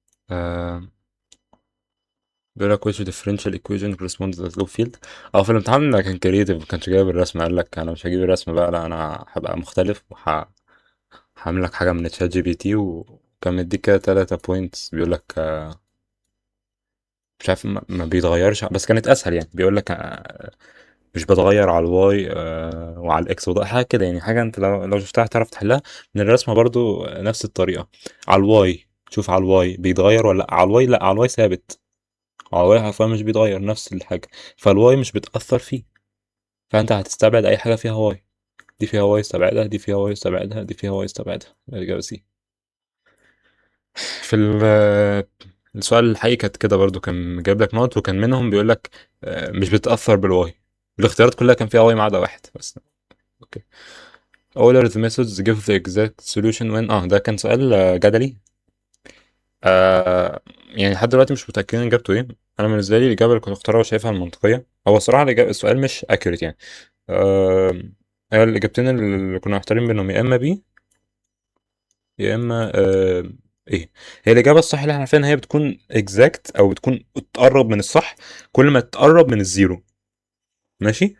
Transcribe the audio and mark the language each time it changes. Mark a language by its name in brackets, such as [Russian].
[Arabic] آه بيقول لك [English] which differential equation corresponds to the loop field. [Arabic] اه في الامتحان ده كان كريتيف، ما كانش جايب الرسمة. قال لك انا مش هجيب الرسمة بقى، لا انا هبقى مختلف هعمل لك حاجة من تشات جي بي تي، وكان مديك كده 3 بوينتس. بيقول لك مش عارف ما بيتغيرش، بس كانت اسهل يعني. بيقول لك مش بتغير على الواي وعلى الاكس وده حاجه كده يعني. حاجه انت لو شفتها هتعرف تحلها من الرسمه برضو نفس الطريقه. على الواي شوف، على الواي بيتغير ولا لأ؟ على الواي لا، على الواي ثابت. على الواي حرفيا مش بيتغير نفس الحاجه، فالواي مش بتاثر فيه. فانت هتستبعد اي حاجه فيها واي. دي فيها واي استبعدها، دي فيها واي استبعدها، دي فيها واي استبعدها. الاجابه سي. في السؤال الحقيقي كانت كده برضو، كان جايب لك نقط وكان منهم بيقول لك مش بتأثر بالواي. الاختيارات كلها كان فيها واي ما عدا واحد بس. اوكي. [English] all are the methods give the exact solution when [Arabic] ده كان سؤال جدلي. يعني لحد دلوقتي مش متأكدين اجابته ايه. انا بالنسبة لي الإجابة اللي كنت اختارها وشايفها المنطقية هو الصراحه السؤال مش accurate يعني. آم، هي الاجابتين اللي كنا محتارين بينهم يا اما بي يا اما ايه. هي الاجابه الصح اللي احنا عارفينها هي بتكون exact او بتكون تقرب من الصح كل ما تقرب من الزيرو. ماشي.